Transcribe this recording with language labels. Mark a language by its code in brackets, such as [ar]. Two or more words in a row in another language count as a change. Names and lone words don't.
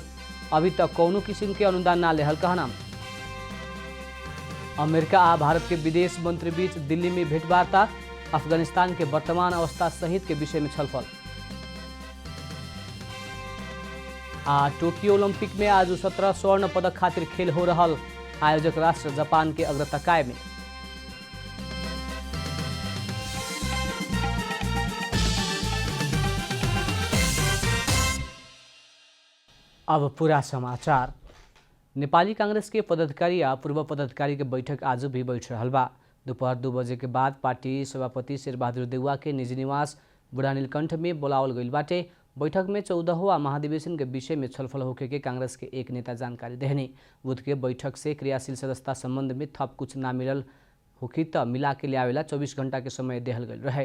[bho] अभी तक कौनो किस्म के अनुदान ना लेहल कहना। अमेरिका आ भारत के विदेश मंत्री बीच दिल्ली में भेंटवार्ता। अफगानिस्तान के वर्तमान अवस्था सहित के विषय में छलफल। टोक्यो ओलंपिक में आज 17 स्वर्ण पदक खातिर खेल हो रहल। आयोजक राष्ट्र जापान के अग्रता कायम। अब पूरा समाचार। नेपाली कांग्रेस के पदाधिकारी आ पूर्व पदाधिकारी के बैठक आज भी बैठ रहल बा। दोपहर 2 बजे के बाद पार्टी सभापति शेरबहादुर देउवा के निजी निवास बुढ़ा नीलकंठ में बोलावल गईल बाटे। बैठक में 14वां महाधिवेशन के विषय में छलफल होके के कांग्रेस के एक नेता जानकारी देहनी। बुध के बैठक से क्रियाशील सदस्यता संबंध में थप कुछ ना मिलल होखी त मिला के लियावेला 24 घंटा के समय देहल गईल रहे।